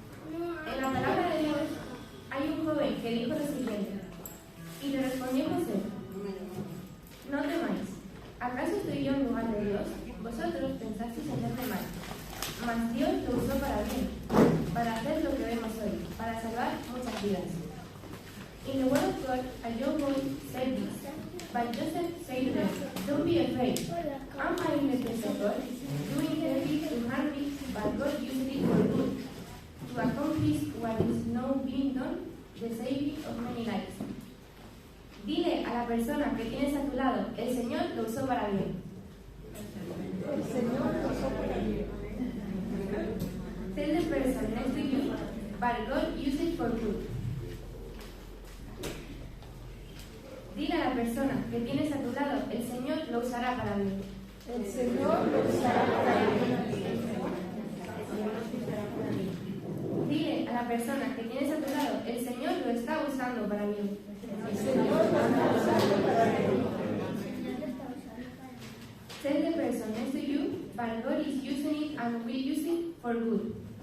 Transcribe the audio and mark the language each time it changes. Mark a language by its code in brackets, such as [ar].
[es] En la palabra de Dios hay un joven que dijo lo siguiente: y le respondió José: no temáis, ¿acaso estoy yo en lugar de Dios? Vosotros pensasteis hacerme mal, mas Dios lo usó para bien, para hacer lo que vemos hoy, para salvar muchas vidas. [en] In the word of God, a young boy said this, but Joseph said to them, don't be afraid. Am I in the place of God? You intended to harm me, but God used it for good, to accomplish what is now being done, the saving of many lives. [es] Dile a la persona que tienes a tu lado, el Señor lo usó para bien. El Señor lo usó para bien. [en] Tell the person next to you, but God used it for good. [es] Dile a la persona que tienes a tu lado, el Señor lo usará para bien. El Señor lo usará para bien. Dile a la persona que tienes a tu lado, el Señor lo está usando para bien. El Señor lo está usando para bien. [en] Tell the person next to you, but God is using it and will use it for good.